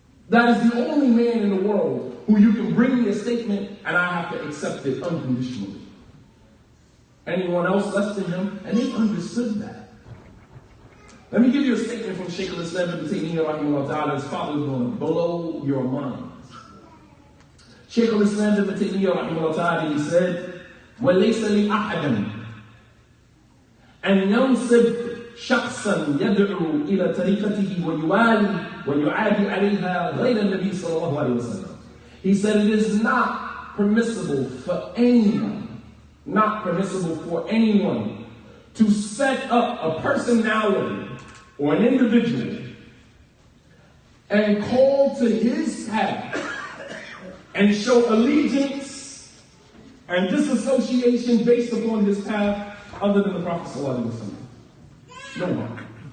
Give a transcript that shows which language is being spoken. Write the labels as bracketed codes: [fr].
[en] That is the only man in the world who you can bring me a statement and I have to accept it unconditionally. anyone else less than him, and they understood that. Let me give you a statement from Shaykh al-Islam ibn Taymiyyah rahimahullah ta'ala. It's probably going to blow your mind. Shaykh al-Islam ibn Taymiyyah rahimahullah ta'ala, he said, [ar] وَلَيْسَ لِأَحَدٍ أَنْ يَنْصِبْ شخصا يدعو إلى طريقته ويوالي ويعادي عليها غير النبي صلى الله عليه وسلم. [en] He said it is not permissible for anyone, to set up a personality or an individual and call to his path and show allegiance and disassociation based upon his path other than the Prophet sallallahu alaihi wasallam. No one.